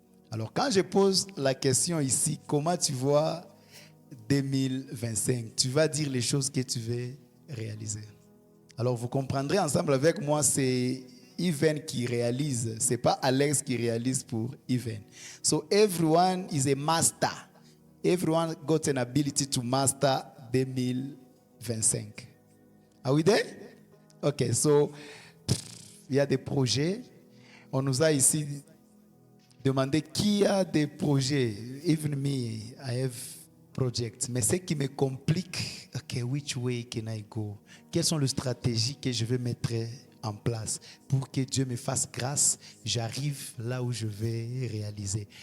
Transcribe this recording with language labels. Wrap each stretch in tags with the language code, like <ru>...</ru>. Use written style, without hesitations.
<fr>Alors, quand je pose la question ici, comment tu vois 2025? Tu vas dire les choses que tu veux réaliser. Alors, vous comprendrez ensemble avec moi, c'est Yven qui réalise. Ce n'est pas Alex qui réalise pour Yven.</fr> <en>So, everyone is a master. Everyone got an ability to master 2025. Are we there? Ok, so,</en> <fr>il y a des projets. On nous a ici demandé qui a des projets.</fr> <en>Even me, I have projects.</en> <fr>Mais ce qui me complique,</fr> <en>ok, which way can I go?</en> <fr>Quelles sont les stratégies que je vais mettre en place pour que Dieu me fasse grâce, j'arrive là où je vais réaliser.</fr>